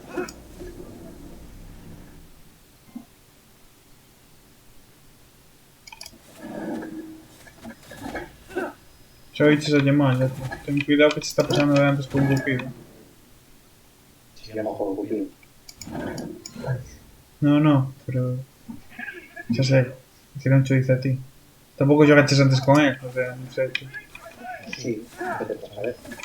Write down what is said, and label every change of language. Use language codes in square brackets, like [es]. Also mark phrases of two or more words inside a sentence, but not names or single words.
[gl] Xa oiches a llamalla, tío. Ten cuidado que te está pasando de antes con Cupido. [es] Si yo no juego Cupido. No, [gl] pero... Xa sei. Que non cho dice a ti. Tampouco xogaches antes con él, [es] o sea, [gl] non sei, tío. [es] Sí, ¿qué te pasa? A ver.